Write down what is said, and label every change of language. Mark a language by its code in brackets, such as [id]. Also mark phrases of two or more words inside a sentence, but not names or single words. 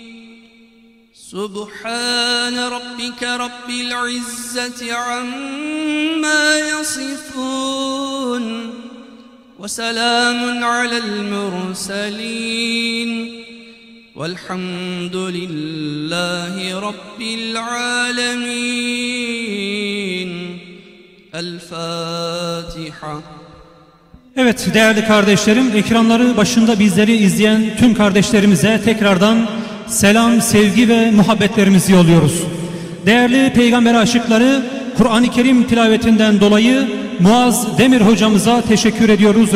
[ar] سبحان ربك رب العزة عما يصفون وسلام على المرسلين والحمد لله رب العالمين الفاتحة. [tr] Evet değerli kardeşlerim, ekranları başında bizleri izleyen tüm kardeşlerimize tekrardan selam, sevgi ve muhabbetlerimizi yolluyoruz. Değerli peygamber aşıkları, Kur'an-ı Kerim tilavetinden dolayı Muaz Demir hocamıza teşekkür ediyoruz.